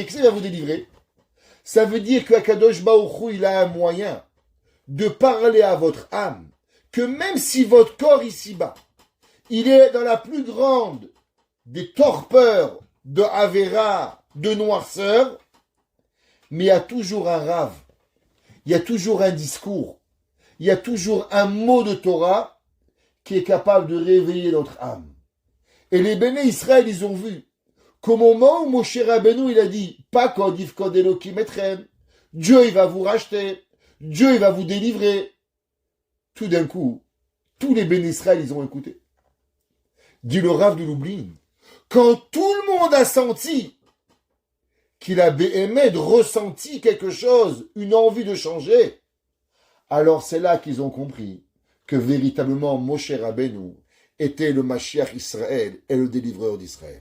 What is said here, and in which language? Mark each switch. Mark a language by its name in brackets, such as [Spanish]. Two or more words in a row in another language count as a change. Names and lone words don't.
[French] Qu'est-ce qu'il va vous délivrer? Ça veut dire que [Hebrew] הקדוש ברוך הוא, [French] il a un moyen de parler à votre âme, que même si votre corps ici-bas, il est dans la plus grande des torpeurs de Avera, de noirceur, mais il y a toujours un rave, il y a toujours un discours, il y a toujours un mot de Torah qui est capable de réveiller notre âme. Et les béné Israël, ils ont vu qu'au moment où Moshe Rabbeinu, il a dit, [Hebrew] פקוד יפקוד אלוקים אתכם, [French] Dieu, il va vous racheter, Dieu, il va vous délivrer. Tout d'un coup, tous les béné Israël, ils ont écouté. Dit le Rav de Lublin, quand tout le monde a senti qu'il a béhémed ressenti quelque chose, une envie de changer, alors c'est là qu'ils ont compris que véritablement Moshe Rabbeinu était le [Hebrew] משיח ישראל [French] et le délivreur d'Israël.